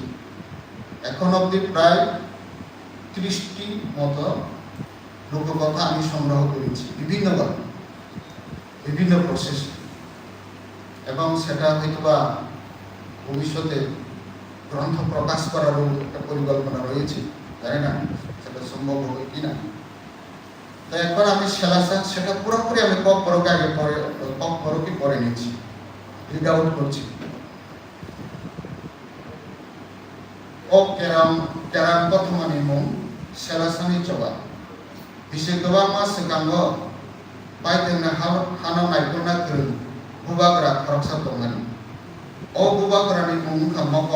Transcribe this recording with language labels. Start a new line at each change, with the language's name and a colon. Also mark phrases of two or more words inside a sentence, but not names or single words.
Bangla: এখন অবধি প্রায় 30টি মতো লোককথা আমি সংগ্রহ করেছি বিভিন্নভাবে, বিভিন্ন প্রসেস, এবং সেটা হয়তোবা ভবিষ্যতে গ্রন্থ প্রকাশ করারও একটা পরিকল্পনা রয়েছে, জানি না সেটা সম্ভব হবে কিনা। তো একবার আমি সেটা পুরোপুরি আমি কক পরকে পরে নিচ্ছি,
English: read out
Bangla: করছি।
Kok Borok: keram pothmani mung selasani coba bise goba ma sekango baitengna hana naikona krung bubagra khoroksa tongani o bubagra ni mung khamako